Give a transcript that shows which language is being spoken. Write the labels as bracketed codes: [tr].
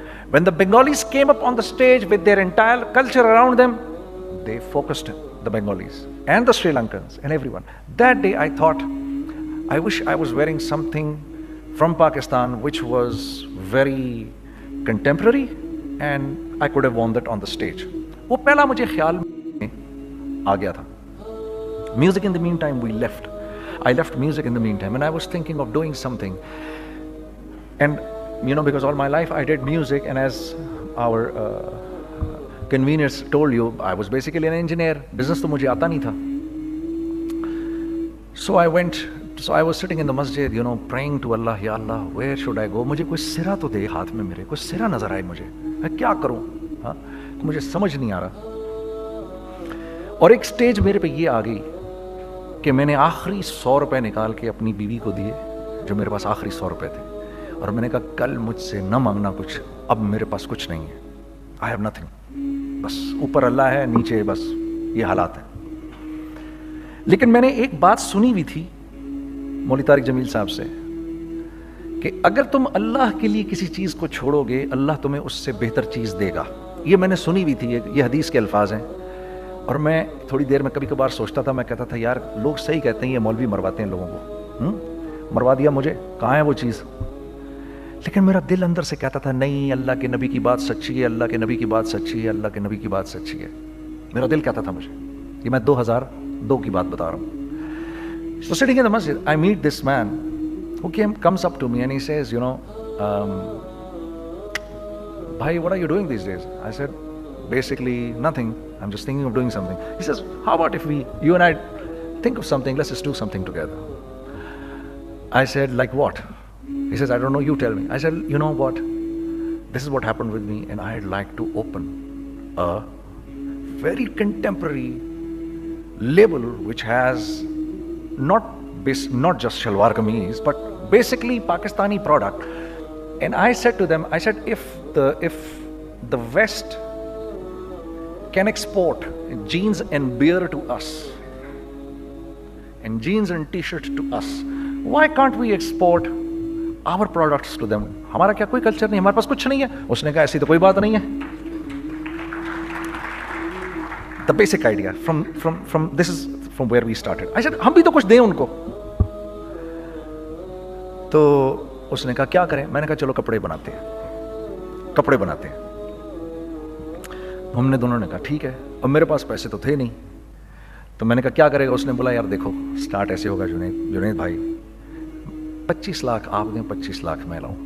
[en] When the Bengalis came up on the stage with their entire culture around them, they focused on the Bengalis and the Sri Lankans and everyone. That day I thought, I wish I was wearing something from Pakistan which was very contemporary and I could have worn that on the stage. [ur] وہ پہلا مجھے خیال میں آ گیا تھا. [en] Music in the meantime we left. I left music in the meantime and I was thinking of doing something. And you know, because all my life I did music, and as our conveners told you, I was basically an engineer. [ur] Business تو مجھے آتا نہیں تھا. [en] So I was sitting in the masjid, you know, praying to Allah, Ya Allah, where should I go? [ur] مجھے کوئی سرا تو دے ہاتھ میں, میرے کوئی سرا نظر آئے مجھے, میں کیا کروں, ہاں مجھے سمجھ نہیں آ رہا. اور ایک سٹیج میرے پہ یہ آ گئی کہ میں نے آخری 100 روپے نکال کے اپنی بیوی کو دیے, جو میرے پاس آخری 100 روپے تھے, اور میں نے کہا کل مجھ سے نہ مانگنا کچھ, اب میرے پاس کچھ نہیں ہے, [en] I have nothing, [ur] بس اوپر اللہ ہے, نیچے بس یہ حالات ہیں. لیکن میں نے ایک بات سنی ہوئی تھی مولوی طارق جمیل صاحب سے کہ اگر تم اللہ کے لیے کسی چیز کو چھوڑو گے, اللہ تمہیں اس سے بہتر چیز دے گا. یہ میں نے سنی ہوئی تھی, یہ حدیث کے الفاظ ہیں. اور میں تھوڑی دیر میں کبھی کبھار سوچتا تھا, میں کہتا تھا یار لوگ صحیح کہتے ہیں, یہ مولوی مرواتے ہیں لوگوں کو, مروا دیا مجھے, کہاں ہے وہ چیز. لیکن میرا دل اندر سے کہتا تھا نہیں, اللہ کے نبی کی بات سچی ہے, اللہ کے نبی کی بات سچی ہے, اللہ کے نبی کی بات سچی ہے. میرا دل کہتا تھا مجھے, یہ میں 2002 کی بات بتا رہا ہوں. [en] So sitting in the masjid, I meet this man who comes up to me and he says, you know, bhai, what are you doing these days? I said, basically nothing. I'm just thinking of doing something. He says, how about if you and I think of something, let's just do something together. I said, like what? He says, I don't know, you tell me. I said, you know what? This is what happened with me, and I'd like to open a very contemporary label which has not just shalwar kameez, but basically Pakistani product. And I said to them, I said, if the West can export jeans and beer to us, and jeans and t-shirts to us, why can't we export our products to them? [ur] ہمارا کیا کوئی culture نہیں, ہمارے پاس کچھ نہیں ہے. اس نے کہا ایسی تو کوئی بات نہیں ہے. [en] The basic idea from this is from where we started. I said, [ur] ہم بھی تو کچھ دیں ان کو. تو اس نے کہا کیا کریں. میں نے کہا چلو کپڑے بناتے ہیں. ہم نے دونوں نے کہا ٹھیک ہے. اب میرے پاس پیسے تو تھے نہیں, تو میں نے کہا کیا کرے گا. اس نے بولا یار دیکھو سٹارٹ ایسے ہوگا جنید بھائی, 25 لاکھ آپ دیں, 25 لاکھ میں لاؤں.